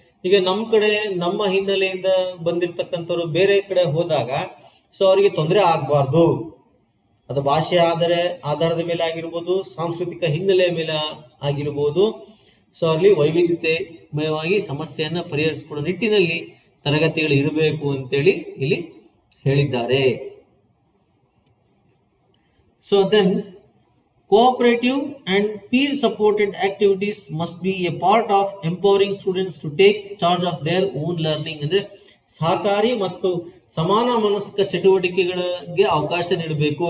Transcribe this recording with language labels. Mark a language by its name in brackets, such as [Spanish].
[Kannada] ಈಗ ನಮ್ಮ ಹಿನ್ನೆಲೆಯಿಂದ ಬಂದಿರತಕ್ಕಂಥವ್ರು ಬೇರೆ ಕಡೆ ಹೋದಾಗ ಸೊ ಅವರಿಗೆ ತೊಂದರೆ ಆಗ್ಬಾರ್ದು ಅದು ಭಾಷೆ ಆಧಾರದ ಮೇಲೆ ಆಗಿರ್ಬೋದು, ಸಾಂಸ್ಕೃತಿಕ ಹಿನ್ನೆಲೆಯ ಮೇಲೆ ಆಗಿರ್ಬೋದು. ಸೊ ಅಲ್ಲಿ ವೈವಿಧ್ಯತೆಮಯವಾಗಿ ಸಮಸ್ಯೆಯನ್ನ ಪರಿಹರಿಸಿಕೊಡೋ ನಿಟ್ಟಿನಲ್ಲಿ ತರಗತಿಗಳು ಇರಬೇಕು ಅಂತೇಳಿ ಇಲ್ಲಿ ಹೇಳಿದ್ದಾರೆ. [English] So then cooperative and peer supported activities must be a part of empowering students to take charge of their own learning. [Kannada] ಅಂದ್ರೆ ಸಹಕಾರಿ ಮತ್ತು ಸಮಾನ ಮನಸ್ಕ ಚಟುವಟಿಕೆಗಳಿಗೆ ಅವಕಾಶ ನೀಡಬೇಕು.